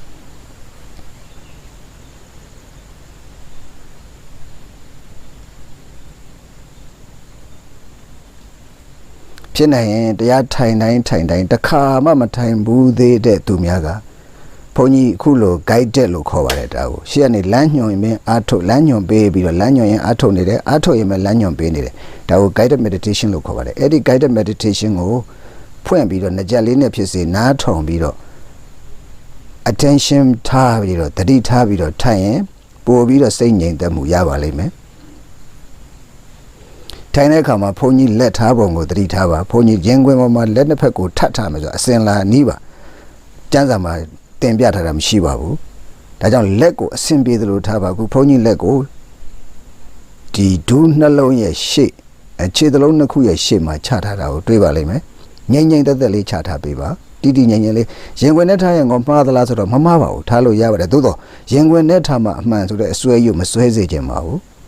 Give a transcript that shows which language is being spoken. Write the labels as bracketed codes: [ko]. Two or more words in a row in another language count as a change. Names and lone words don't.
[my] ဖြစ်နိုင်ရင်တရားထိုင်တိုင်းတစ်ခါမှမထိုင်ဘူးသေးတဲ့သူများကဘုန်းကြီးအခုလို guided လို့ခေါ်ပါတယ်ဒါကိုရှေ့ကနေလမ်းညွှန်ရင်အားထုတ်လမ်းညွှန်ပေးပြီးတော့လမ်းညွှန်ရင်အားထုတ်နေတယ်အားထုတ်ရင်လည်းလမ်းညွှန်ပေးနေတယ်ဒါကို [en] guided meditation [my] လို့ခေါ်ပါတယ်အဲ့ဒီ [en] guided meditation [my] ကိုဖွင့်ပြီးတော့နှစ်ချက်လေးနဲ့ဖြစ်စေနားထောင်ပြီးတော့ attention ထားပြီးတော့တတိထားပြီးတော့ထိုင်ရင်ပို့ပြီးတော့စိတ်ငြိမ်သက်မှုရပါလိမ့်မယ် ထိုင်တဲ့အခါမှာဘုန်းကြီးလက်ထားပုံကိုတတိထားပါဘုန်းကြီးရင်ခွင်ပေါ်မှာလက်နှစ်ဖက်ကိုထပ်ထားမယ်ဆိုအစင်လာနီးပါကျမ်းစာမှာတင်ပြထားတာမရှိပါဘူးဒါကြောင့်လက်ကိုအစင်ပြေသလိုထားပါခုဘုန်းကြီးလက်ကိုဒီဒူးနှလုံးရဲ့ရှေ့ခြေသလုံးနှစ်ခုရဲ့ရှေ့မှာချထားတာကိုတွေ့ပါလိမ့်မယ်ငြိမ်ငြိမ်သက်သက်လေးချထားပေးပါတိတိငြိမ်ငြိမ်လေးရင်ခွင်နဲ့ထားရင်ကောမှားသလားဆိုတော့မမှားပါဘူးထားလို့ရပါတယ်သို့တော့ရင်ခွင်နဲ့ထားမှအမှန်ဆိုတဲ့အစွဲရုပ်မစွဲစေချင်ပါဘူး